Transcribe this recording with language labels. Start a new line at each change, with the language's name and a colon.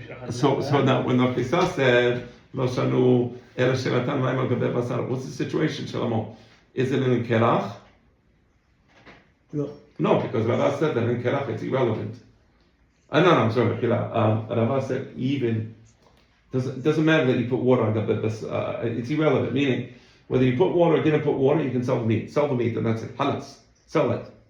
English: So now when the Chisda said
Hebrew: לא שנו, אלא שנתן מים על גבי בשר.
English: What's the situation, Shlomo? Is it in Kerach? No, because Rava said that in Kerach it's irrelevant. No, I'm sorry, Rava said even, doesn't matter that you put water on gabe basar. It's irrelevant, meaning whether you put water or didn't put water, you can sell the meat. Sell the meat and that's it. Halas. Sell it.